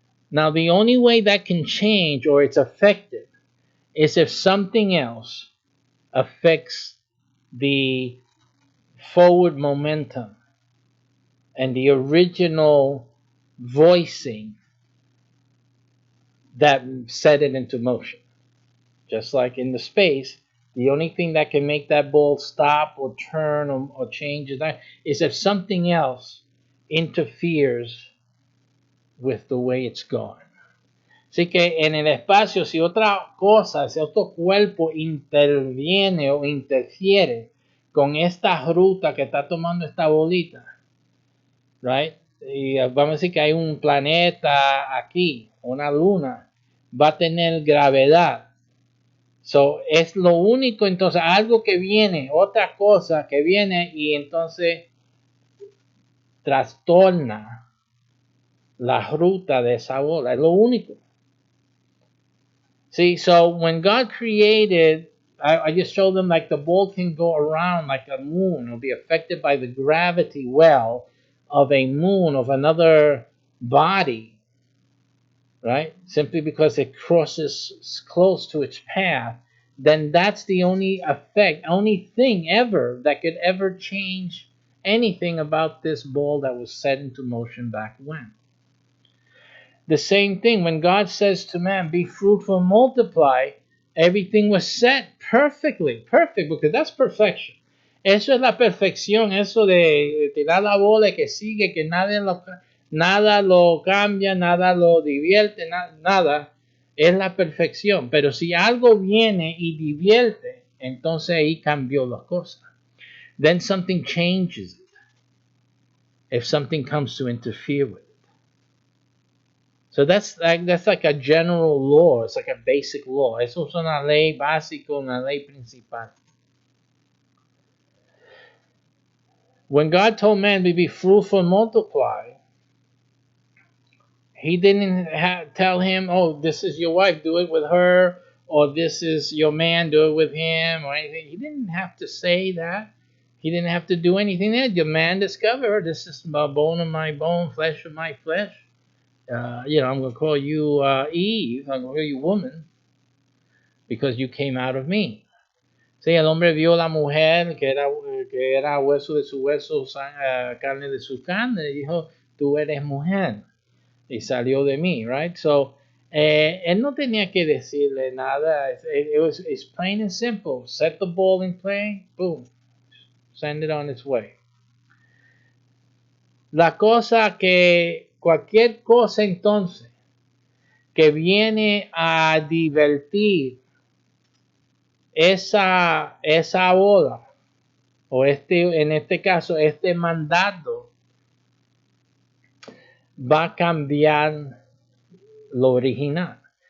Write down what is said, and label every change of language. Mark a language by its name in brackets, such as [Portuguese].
[English] Now, the only way that can change or it's affected is if something else affects the forward momentum and the original voicing that set it into motion. Just like in the space, the only thing that can make that ball stop or turn or change is if something else interferes with the way it's going. [Spanish] Así que en el espacio, si otra cosa, si otro cuerpo interviene o interfiere con esta ruta que está tomando esta bolita, right? Y vamos a decir que hay un planeta aquí, una luna, va a tener gravedad. So, es lo único, entonces, algo que viene, otra cosa que viene y entonces trastorna la ruta de esa bola, es lo único. [English] See, so when God created, I just showed them like the ball can go around like a moon. It'll be affected by the gravity well of a moon, of another body, right? Simply because it crosses close to its path. Then that's the only effect, only thing ever that could ever change anything about this ball that was set into motion back when. The same thing, when God says to man, be fruitful, multiply, everything was set perfectly, perfect, because that's perfection. [Spanish] Eso es la perfección, eso de tirar la bola y que sigue, que nada lo cambia, nada lo divierte, nada, es la perfección. Pero si algo viene y divierte, entonces ahí cambió las cosas. [English] Then something changes it if something comes to interfere with it. So that's like a general law. It's like a basic law. [Spanish] Eso es una ley básica, una ley principal. [English] When God told man to be fruitful and multiply, he didn't tell him, oh, this is your wife, do it with her, or this is your man, do it with him, or anything. He didn't have to say that. He didn't have to do anything there. The man discovered, this is bone of my bone, flesh of my flesh. I'm going to call you Eve. I'm going to call you woman because you came out of me. [Spanish] Sí, el hombre vio a la mujer que era hueso de su hueso, carne de su carne, y dijo, tú eres mujer, y salió de mí, right? So, él no tenía que decirle nada. [English] It's plain and simple. Set the ball in play, boom, send it on its way. [Spanish] La cosa que, cualquier cosa entonces, que viene a divertir esa bola, o en este caso, este mandato, va a cambiar lo original.